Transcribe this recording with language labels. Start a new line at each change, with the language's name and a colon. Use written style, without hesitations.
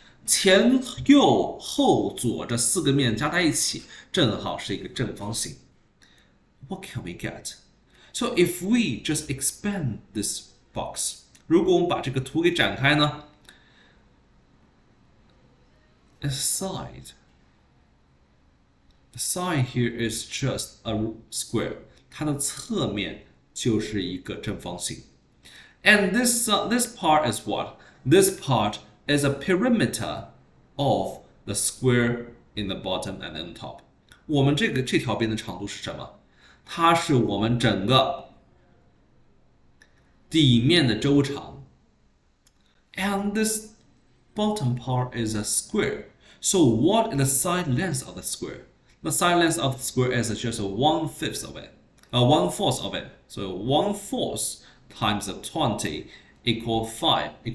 Chinese: 前右后左这四个面加在一起，正好是一个正方形。
English: What can we get? So if we just expand this box,
Chinese: 如果我们把这个图给展开呢
English: ，the side here is just a square.
Chinese: 它的侧面就是一个正方形。
English: And this part is what? This part is a perimeter of the square in the bottom and in the top.
Chinese: 我们这条边的长度是什么？它是我们整个底面的周长。
English: And this bottom part is a square. So what is the side length of the square? The side length of the square is just 1/5 of it. 1/4 of it. So 1/4 times 20 equals 5.